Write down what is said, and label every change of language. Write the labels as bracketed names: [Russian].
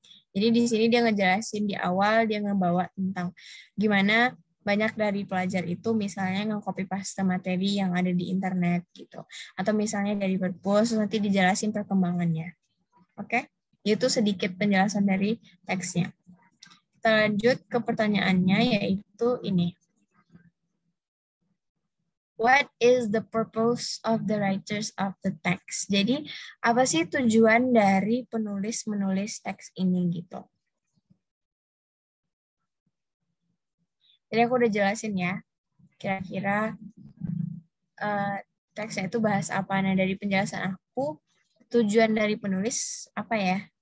[Indonesian] Jadi di sini dia ngejelasin di awal, dia ngebawa tentang gimana banyak dari pelajar itu misalnya nge-copy paste materi yang ada di internet gitu. Atau misalnya dari perpus, nanti dijelasin perkembangannya. Oke? Itu sedikit penjelasan dari teksnya. Kita lanjut ke pertanyaannya, yaitu ini. [English] What is the purpose of the writers of the text? [Indonesian] Jadi, apa sih tujuan dari penulis-menulis teks ini gitu? Jadi aku udah jelasin ya, kira-kira teksnya itu bahas apa. Nah, dari penjelasan aku, tujuan dari penulis apa ya?